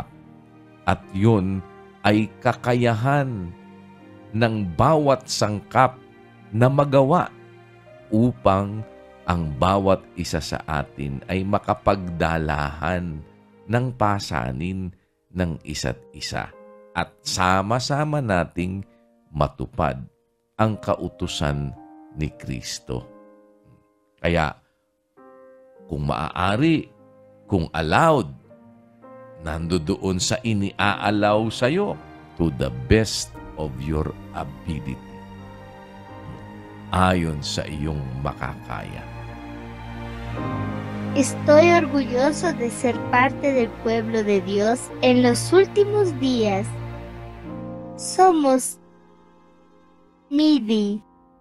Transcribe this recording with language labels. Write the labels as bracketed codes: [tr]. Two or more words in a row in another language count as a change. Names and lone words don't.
[tl] At yun ay kakayahan ng bawat sangkap na magawa upang ang bawat isa sa atin ay makapagdalahan ng pasanin ng isa't isa at sama-sama nating matupad ang kautusan ni Kristo. Kaya kung maaari, kung allowed, nandoon sa iniaalaw sa'yo [en] to the best of your ability. [tl] Ayon sa iyong makakaya. [es] Estoy orgulloso de ser parte del pueblo de Dios en los últimos días. Somos MIDI.